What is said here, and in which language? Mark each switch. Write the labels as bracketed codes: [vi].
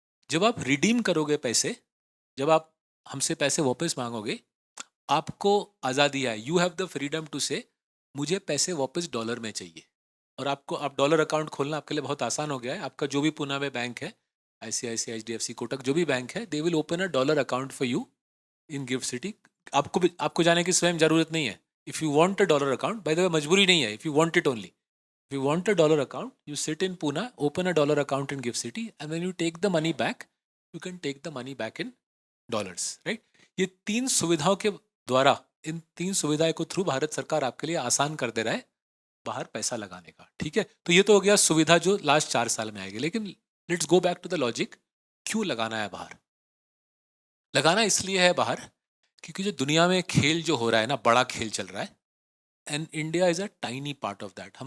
[hi] जब आप रिडीम करोगे पैसे, जब आप हमसे पैसे वापस मांगोगे, आपको आज़ादी है, [en] you have the freedom to say [hi] मुझे पैसे वापस डॉलर में चाहिए। और आपको, आप डॉलर अकाउंट खोलना आपके लिए बहुत आसान हो गया है। आपका जो भी पुणे में बैंक है, ICICI, HDFC, कोटक, जो भी बैंक है, [en] They will open a dollar account for you in Gift City. [hi] आपको जाने की स्वयं जरूरत नहीं है। [en] if you want a dollar account, by the way [hi] मजबूरी नहीं है, [en] If you want it only, if you want a dollar account, you sit in Pune, open a dollar account in Gift City, and when you take the money back, you can take the money back in dollars, right? [hi] ये तीन सुविधाओं के द्वारा, इन तीन सुविधाओं को through Bharat सरकार आपके लिए आसान कर दे रहा है बाहर पैसा लगाने का, ठीक है? तो ये तो हो गया सुविधा जो लास्ट 4 साल में आएगी। लेकिन [en] let's go back to the logic, [hi] क्यों लगाना है बाहर? लगाना इसलिए है बाहर क्योंकि जो दुनिया में खेल जो हो रहा है ना, बड़ा खेल चल रहा है, [en] And India is a tiny part of that.